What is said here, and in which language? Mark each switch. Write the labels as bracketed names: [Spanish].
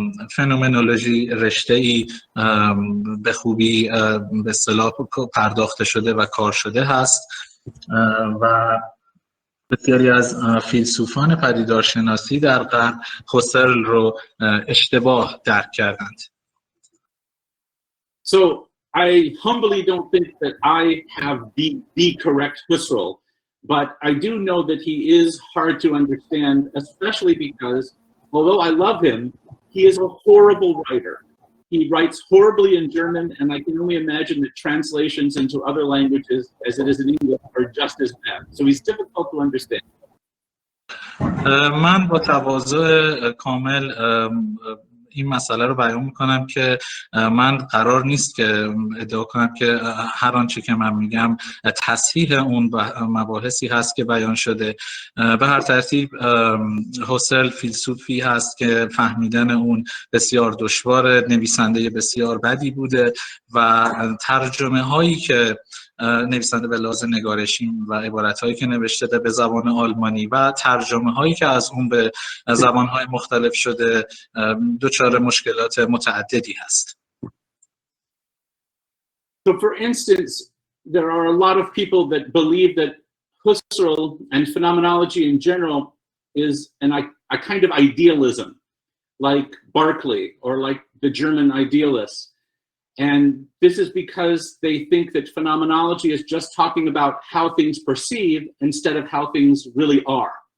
[Persian] فنومنولوژی رشته‌ای به خوبی به اصطلاح پرداخته شده و کار شده هست و بسیاری از فیلسوفان پدیدارشناسی در غرب هوسرل رو اشتباه درک کردند. [English] So I humbly don't think that I have the correct Husserl, but I do know that he is hard to understand, especially because although I love him, he is a horrible writer. He writes horribly in German, and I can only imagine that translations into other languages, as it is in English, are just as bad. So he's difficult to understand. [Persian] من با تواضع کامل این مسئله رو بیان میکنم که من قرار نیست که ادعا کنم که هر آنچه که من میگم تصحیح اون مباحثی هست که بیان شده. به هر ترتیب هوسرل فیلسوفی هست که فهمیدن اون بسیار دشوار، نویسنده بسیار بدی بوده و ترجمه هایی که نویسنده به لحاظ نگارشی و عبارت‌هایی که نوشته به زبان آلمانی و ترجمه‌هایی که از اون به زبان‌های مختلف شده دچار مشکلات متعددی هست. [English] So for instance, there are a lot of people that believe that Husserl and phenomenology in general is a kind of idealism, like Berkeley or like the German idealists. And this is because they think that phenomenology is just talking about how things perceive instead of how things really are.